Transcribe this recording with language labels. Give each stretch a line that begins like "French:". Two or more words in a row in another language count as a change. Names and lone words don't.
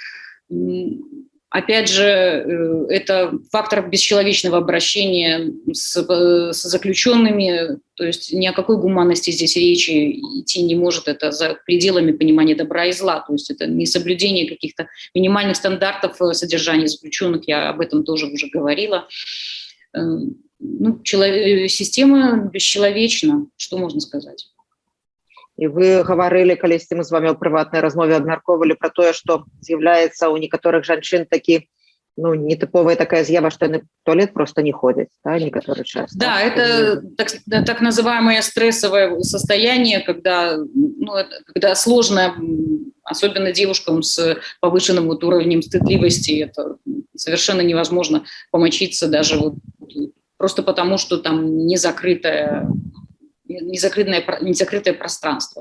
Russian: опять же, это фактор бесчеловечного обращения с заключенными, то есть ни о какой гуманности здесь речи идти не может, это за пределами понимания добра и зла, то есть это несоблюдение каких-то минимальных стандартов содержания заключенных, я об этом тоже уже говорила. Система бесчеловечна, что можно сказать.
Belarusian: І вы гаварылі, калісьці мы з вами ў прыватнай размове абмяркоўвалі пра тое, што з'яўляецца ў некаторых жанчын такі нетыповая такая з'ява, што яны
Russian: в туалет просто не ходят, да, некоторый час. Да, это так называемое стрессовое состояние, когда сложно, особенно девушкам с повышенным уровнем стыдливости, это совершенно невозможно помочиться даже просто потому, что там незакрытое пространство.